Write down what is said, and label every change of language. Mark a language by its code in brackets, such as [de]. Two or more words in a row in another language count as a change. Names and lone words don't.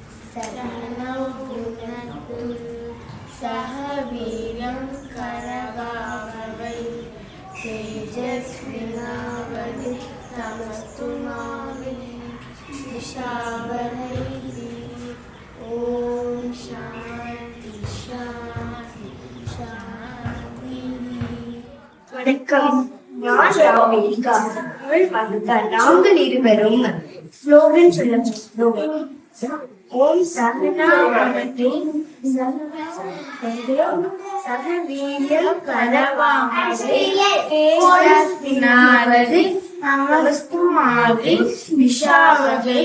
[sa] सरणौ भुनक्तु सह वीर्यं करवावहै तेजस्विनावधीतमस्तु मा विद्विषावहै। ओम शांति शांति शांति। [ta] வணக்கம். நான் ராமிகா. நாங்கள் இருவரும் ஸ்லோகன் சொல்ல போகிறோம். [sa] ओम् सहना भवतु सह वीर्यं करवावहै तेजस्विनावधीतमस्तु मा विद्विषावहै.